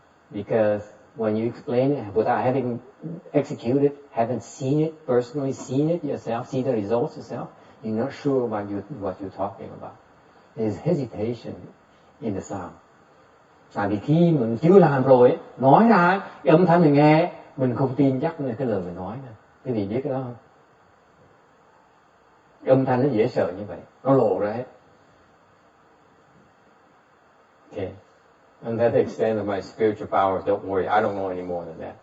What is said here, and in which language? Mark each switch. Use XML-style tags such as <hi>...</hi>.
<en>Because when you explain it without having executed, haven't seen it, personally seen it yourself, see the results yourself, you're not sure about what you're talking about. There's hesitation in the sound.</en> <vi>Tại vì khi mình chưa làm rồi, nói ra, cái âm thanh mình nghe, mình không tin chắc là cái lời mình nói nữa. Cái gì biết cái đó không? Cái âm thanh nó dễ sợ như vậy, nó lộ ra hết.</vi> <en>Okay. And that's the extent of my spiritual powers. Don't worry, I don't know any more than that.</en>